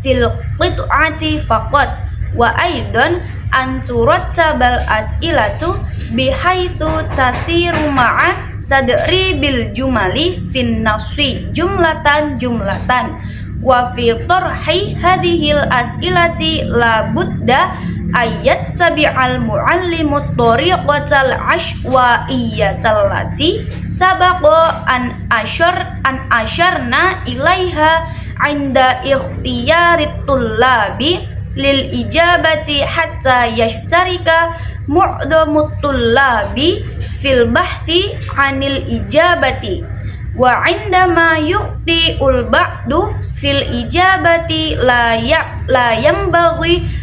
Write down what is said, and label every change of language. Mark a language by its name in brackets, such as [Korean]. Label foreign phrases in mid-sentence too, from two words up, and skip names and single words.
[Arabic] في القطعة فقط وأيضا أن ترتب الأسئلة بحيث تسير مع تدريب الجمل في النص جملة و في طرح هذه الأسئلة لا بد أن يتبع المعلم الطريقة العشوائية التي سبق أن أشرنا إليها عند اختيار الطلاب للإجابة حتى يشترك معظم الطلاب في البحث عن الإجابة وعندما يخطئ البعض في الإجابة لا ينبغي